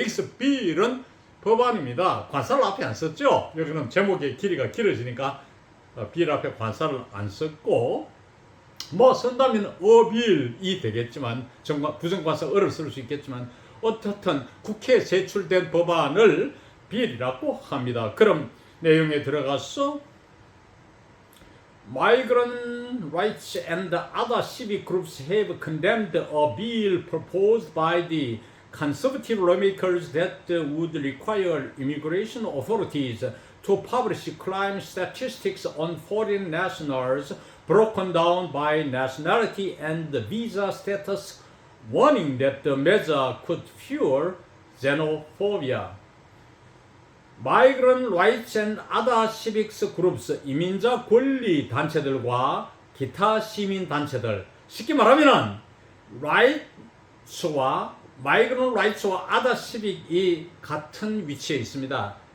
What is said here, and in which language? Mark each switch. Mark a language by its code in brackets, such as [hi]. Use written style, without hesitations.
[ko] 여기서 Bill은 법안입니다. 관사를 앞에 안 썼죠. 여기는 제목의 길이가 길어지니까 Bill 앞에 관사를 안 썼고 뭐 쓴다면 a bill이 되겠지만 부정관사 어를 쓸 수 있겠지만 어떻든 국회에 제출된 법안을 bill이라고 합니다. 그럼 내용에 들어가서 [en] Migrant rights and other civic groups have condemned a bill proposed by the conservative lawmakers that would require immigration authorities to publish crime statistics on foreign nationals broken down by nationality and visa status, warning that the measure could fuel xenophobia. Migrant rights and other civic groups, [ko] 이민자 권리 단체들과 기타 시민 단체들, 쉽게 말하면은 rights와 migrant rights와 other civic이 같은 위치에 있습니다.